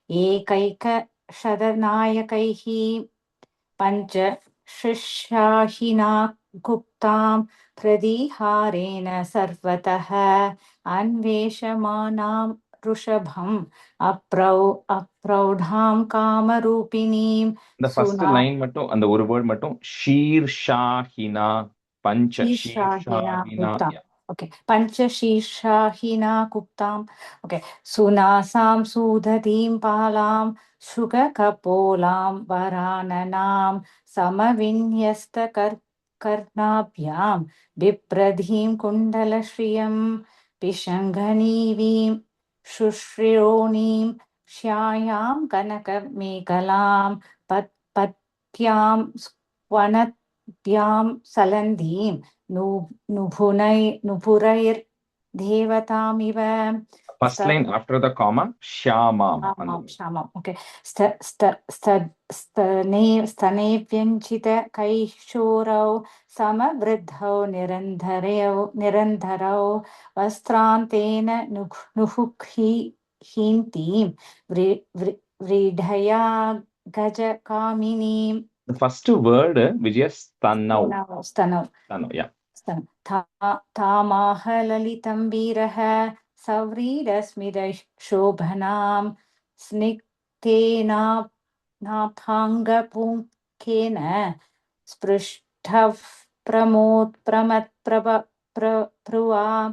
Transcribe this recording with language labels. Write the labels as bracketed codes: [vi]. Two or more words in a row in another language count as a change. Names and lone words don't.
[sa] एकैकशतनायकैः पञ्च शिष्याहिना गुप्तां प्रदीहारेण सर्वतः अन्वेषमाणां ऋषभम् अप्रौढां कामरूपिणीं [ta] இந்த [en] first line [ta] மட்டும் அந்த ஒரு வேர்ட் மட்டும் [sa] शीर्षाहिना पञ्च शीर्षाहिना ஷீர்ஷாஹினா गुप्ताम् ओके पञ्चशीर्षाहिना गुप्ताम् ओके सुनासां सुदतीं बालां शुककपोलां वराननां समविन्यस्तकर्णाभ्यां बिभ्रतीं कुण्डलश्रियं पिशङ्गनीवीं शुश्रियोणीं श्यायां कनकमेखलां पत्यां स्वनद्यां सलन्दीं नुपुरैर्देवतामिव [en] first line after the comma ஷியாமாம் அந்த [sa] क्षामम् ओके स्तने व्यञ्चितकैशोरौ समवृद्धौ निरन्धरौ वस्त्रान्तेन नुहुखीन्तीं व्रीढया गजकामिनीं [en] the first word which is stanau [sa] स्तनौ [en] yeah [sa] तामाहललितं वीरः सव्रीडस्मितशोभनां स्निग्धेनाभाङ्गपुङ्खेन स्पृष्टः प्रमोत्प्रमत्प्रभ्रुवा